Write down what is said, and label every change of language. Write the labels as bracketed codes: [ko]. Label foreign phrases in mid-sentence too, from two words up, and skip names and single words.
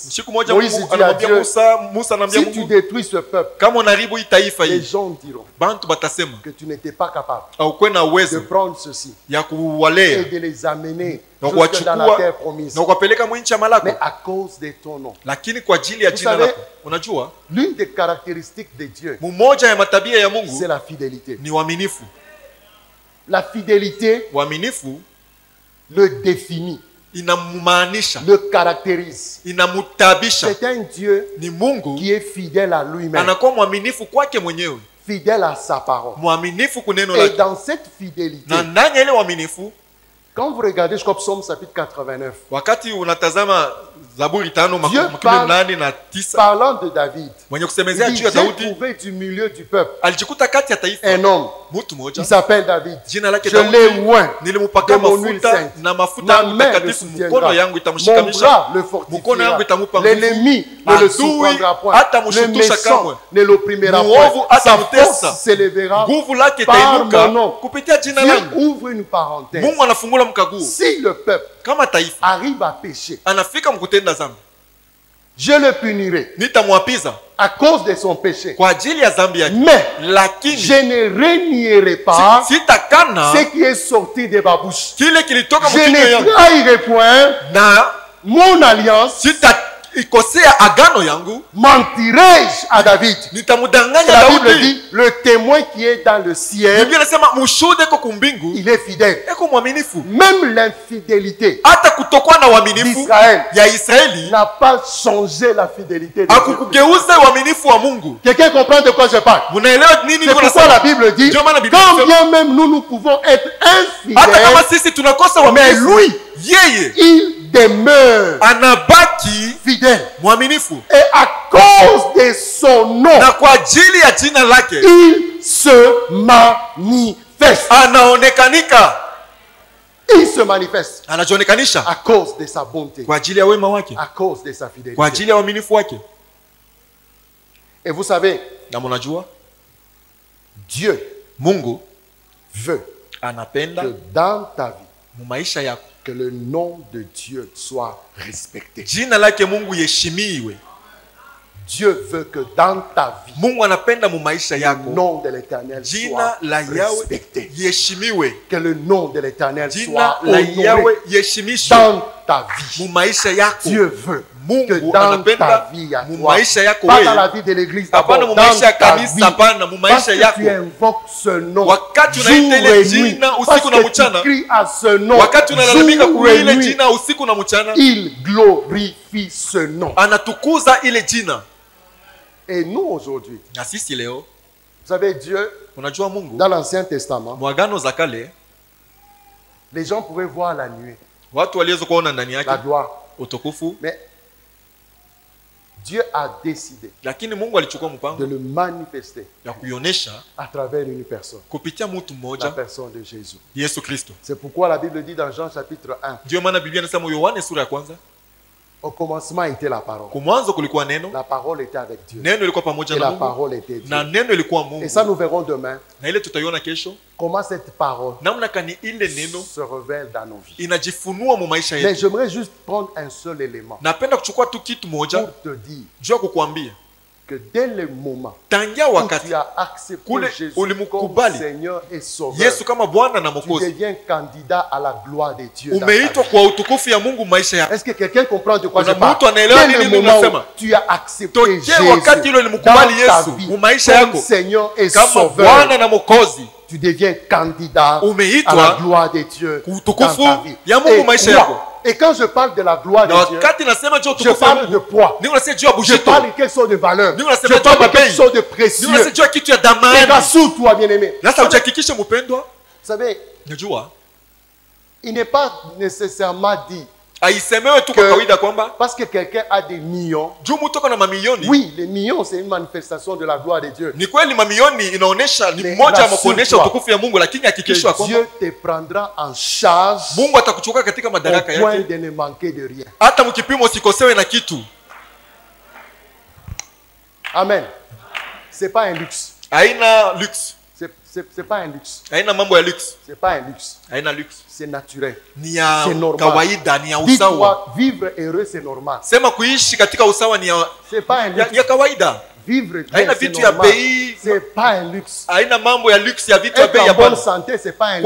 [sw] Siku moja [fr] Moïse [sw] Mungu [fr] dit à [sw] anamwambia [fr] Dieu, [sw] Musa anamwambia [fr] si tu [sw] Mungu, [fr] détruis ce peuple, [sw] kama unaharibu hii taifa [fr] les [sw] hii, [fr] gens diront [sw] bantu batasema [fr] que tu n'étais pas capable [sw] haukuwa na [fr] de [sw] uwezo [fr] prendre ceci [sw] ya [fr] et [sw] kuwalea [fr] de les amener [sw] na [fr] jusque dans la [sw] kuwachukua [fr] terre promise. [sw] na kuwapeleka mwinchi ya malako, [fr] Mais à cause de ton nom. [sw] lakini kwa ajili ya [fr] Vous [sw] jina [fr] savez, [sw] lako. Unajua [fr] L'une des caractéristiques de Dieu, [sw] mmoja ya matabia ya [fr] c'est [sw] Mungu [fr] la fidélité. [sw] ni uaminifu. [fr] La fidélité [sw] Uaminifu [fr] le définit, [sw] inamaanisha, [fr] le caractérise. [sw] inamutabisha. [fr] C'est un Dieu [sw] Ni Mungu [fr] qui est fidèle à lui-même, [sw] anakuwa mwaminifu kwake mwenyewe, [fr] fidèle à sa parole. [sw] mwaminifu kuneno [fr] Et [sw] lake, [fr] dans cette fidélité, [sw] na ndani ya ile uaminifu, [fr] quand vous regardez, je crois, Psaume chapitre 89, [sw] wakati unatazama Zaburi 5 [fr] Dieu [sw] makumi [fr] parle- [sw] mnane na tisa, [fr] parlant de David, [sw] mwenye [fr] il [sw] kusemezea [fr] dit, [sw] juu ya [fr] j'ai [sw] Daudi, [fr] trouvé du milieu du peuple [sw] alijikuta kati ya taifa [fr] un homme, [sw] mtu mmoja, [fr] il s'appelle David. [sw] jina lake [fr] Je l'ai [sw] Daudi, [fr] oint [sw] nilimupaka [fr] de mon huile [sw] mafuta [fr] sainte. [sw] na mafuta [fr] Ma [sw] yangu [fr] main le [sw] takatifu, [fr] soutiendra. [sw] mkono yangu [fr] Mon [sw] itamshikamisha, [fr] bras le [sw] mkono yangu [fr] fortifiera. [sw] itamupa nguvu, [fr] L'ennemi ne le [sw] adui [fr] surprendra point. [sw] hatamshutusha [fr] Le [sw] kamwe, [fr] méchant ne l'opprimera [sw] muovu [fr] point. Sa [sw] hatamtesa, [fr] force s'élèvera [sw] nguvu lake [fr] par [sw] itainuka [fr] mon nom. [sw] kupitia jina [fr] Dieu [sw] langu. [fr] ouvre une parenthèse. [sw] Mungu anafungula mkaguo. [fr] Si le peuple [sw] Kama taifa [fr] arrive à pécher, [sw] anafika mkutenda zambi, [fr] je le punirai [sw] nitamwapiza [fr] à cause de son péché. [sw] kwa ajili ya zambi yake, [fr] Mais [sw] lakini [fr] je ne renierai pas [sw] sitakana [fr] ce qui est sorti de ma bouche. [sw] kile kilitoka [fr] Je [sw] mkinywa [fr] ne [sw] yangu, [fr] trahirai point [sw] na [fr] mon alliance. [sw] sitaikosea agano yangu, [fr] Mentirai-je à David? [sw] nitamudanganya [fr] La Bible [sw] Daudi. [fr] dit, le témoin qui est dans le ciel, [sw] Biblia inasema mshuhuda iko kumbingu [fr] il est fidèle. [sw] eko mwaminifu. [fr] Même l'infidélité [sw] Hata kutokuwa na uaminifu [fr] d'Israël [sw] ya Israeli [fr] n'a pas changé la fidélité de Dieu. [sw] akukugeuza uaminifu wa Mungu. [fr] Quelqu'un comprend de quoi je parle? [sw] Munaelewa nini [fr] C'est [sw] niko [fr] pourquoi [sw] nasema? [fr] la Bible dit, [sw] Ndio maana Biblia [fr] quand [sw] inasema, [fr] bien même nous pouvons être [sw] hata kama [fr] infidèles, [sw] sisi tunakosa [fr] mais [sw] uaminifu, [fr] lui, [sw] yeye [fr] il demeure [sw] anabaki [fr] fidèle. [sw] mwaminifu, [fr] Et à cause de son nom, [sw] na kwa ajili ya jina lake [fr] il se manifeste. [sw] anaonekanika, [fr] Il se manifeste [sw] anajionekanisha [fr] à cause de sa bonté, [sw] kwa ajili ya wema wake, [fr] à cause de sa [sw] kwa [fr] fidélité. [sw] ajili ya uaminifu wake. [fr] Et vous savez, [sw] Na munajua [fr] Dieu [sw] Mungu [fr] veut [sw] anapenda [fr] que dans ta vie, [sw] mu maisha yako [fr] que le nom de Dieu soit respecté. [sw] jina lake Mungu yeshimiwe. [fr] Dieu veut que dans ta vie, [sw] Mungu anapenda mu maisha [fr] le [sw] yako [fr] nom de l'Éternel [sw] jina [fr] soit [sw] la Yahweh [fr] respecté. [sw] yeshimiwe. [fr] Que le nom de l'Éternel [sw] Jina [fr] soit [sw] la [fr] honoré [sw] Yahweh yeshimishwe [fr] dans ta vie. [sw] mu maisha yako. [fr] Dieu veut que [sw] Mungu [fr] dans ta [sw] anapenda [fr] vie à [sw] mu [fr] toi, [sw] maisha yako [fr] pas dans [sw] wewe, [fr] la vie de l'église, [sw] hapana [fr] d'abord, [sw] mu [fr] dans [sw] maisha ya [fr] ta vie, [sw] kanisa, hapana mu [fr] parce [sw] maisha [fr] que [sw] yako. [fr] tu invoques ce nom [sw] Wakati [fr] jour [sw] unaita ile [fr] et nuit, [sw] jina [fr] parce [sw] usiku na [fr] que tu [sw] mchana, [fr] cries à ce nom [sw] wakati unalalamika [fr] jour [sw] kwa [fr] et [sw] ile [fr] nuit, [sw] jina usiku na mchana, [fr] il glorifie ce nom. [sw] anatukuza ile jina. [fr] Et nous aujourd'hui, [sw] Na sisi leo, [fr] vous savez, Dieu, [sw] unajua Mungu [fr] dans l'Ancien Testament, [sw] mwagano za kale [fr] les gens pouvaient voir la nuée, [sw] watu waliweza kuona ndani [fr] la [sw] yake [fr] gloire, [sw] utukufu, [fr] mais Dieu a décidé [sw] lakini Mungu alichukua [fr] de [sw] mpango [fr] le manifester [sw] ya kuionyesha [fr] à travers une personne, [sw] kupitia mtu [fr] la [sw] mmoja, [fr] personne de Jésus. [sw] Yesu Kristo. [fr] C'est pourquoi la Bible dit dans Jean chapitre 1, [sw] Ndio maana Biblia inasema Yohane sura ya kwanza, [fr] au commencement était la parole. [sw] kwa mwanzo kulikuwa neno, [fr] La parole était avec Dieu. [sw] neno ilikuwa pamoja [fr] Et [sw] na [fr] la [sw] Mungu [fr] parole était Dieu. [sw] na neno ilikuwa [fr] Et [sw] Mungu. [fr] ça, nous verrons demain [sw] Na ile tutaiona kesho [fr] comment cette parole [sw] namna kani ile neno [fr] se révèle dans nos vies. [sw] inajifunua mu maisha [fr] Mais [sw] yetu. [fr] j'aimerais juste prendre un seul élément [sw] Napenda kuchukua tu kitu moja [fr] pour te dire [sw] juu ya kukuambia [fr] que dès le moment [sw] tangia [fr] où [sw] wakati [fr] tu as accepté [sw] kule [fr] Jésus comme [sw] ulimkubali [fr] Seigneur et Sauveur, [sw] Yesu kama Bwana na [fr] tu [sw] Mwokozi, [fr] deviens candidat à la gloire de Dieu. dans ta [sw] umeitwa [fr] vie. [sw] kwa utukufu ya Mungu maisha yako. [fr] Est-ce que quelqu'un comprend de quoi je [sw] Kuna [fr] parle? [sw] mtu anaelewa [fr] Dès [sw] nini [fr] le [sw] mimi [fr] moment où [sw] nasema? [fr] tu as accepté [sw] Tokea [fr] Jésus [sw] wakati ule [fr] dans [sw] ulimkubali [fr] ta [sw] Yesu [fr] vie [sw] mu maisha [fr] comme [sw] yako [fr] Seigneur et [sw] kama [fr] Sauveur, [sw] Bwana na Mwokozi, [fr] tu deviens candidat à [sw] umeitwa [fr] la gloire de Dieu dans [sw] utukufu [fr] ta vie. [sw] ya Mungu maisha yako. [fr] Et quand je parle de la gloire [sw] Na [fr] de Dieu, [sw] wakati nasema juu ya [fr] je [sw] utukufu ya [fr] parle de [sw] Mungu, [fr] poids. [sw] ni unasema juu ya [fr] Je [sw] bujito, [fr] parle de quelque chose de valeur. Nous, on a Je [sw] sema [fr] parle de tu as quelque payé. chose de [sw] ni [fr] précieux. [sw] unasema juu ya kitu ya [fr] Et [sw] damani. [fr] rassure-toi, bien-aimé. Vous [sw] Sasa ujihakikishe mpendwa, [fr] savez, [sw] najua [fr] il n'est pas nécessairement dit [sw] aisemewe tu kwa [fr] Que- [sw] kawaida kwamba [fr] parce que quelqu'un a des millions. [sw] juu mtu ako na mamilioni. [fr] Oui, les millions, c'est une manifestation de la gloire de Dieu. [sw] Ni kweli mamilioni inaonesha ni [fr] Mais [sw] mmoja wa [fr] rassure-toi [sw] kuonesha utukufu ya Mungu, lakini hakikishwa [fr] Que [sw] kwamba [fr] Dieu te prendra en charge [sw] Mungu atakuchukua katika [fr] au [sw] madaraka [fr] point [sw] yake, [fr] de ne manquer de rien. [sw] hata mkipimo usikosewe na kitu. [fr] Amen. C'est pas un luxe. [sw] Haina luxe, [fr] C'est pas un luxe. [sw] haina mambo ya luxe, [fr] C'est pas un luxe. [sw] haina luxe, [fr] C'est naturel. [sw] ni ya [fr] C'est normal. [sw] kawaida, ni ya usawa. [fr] Dis-toi, vivre heureux, c'est normal. [sw] Sema kuishi katika usawa ni [fr] C'est pas un luxe. [sw] ya kawaida, [fr] Vivre bien, [sw] haina [fr] c'est [sw] vitu ya [fr] normal. [sw] bei, [fr] C'est pas un luxe. [sw] haina mambo ya luxe ya vitu ya [fr] Être [sw] bei [fr] en [sw] ya [fr] bonne [sw] bana. [fr] santé, c'est pas un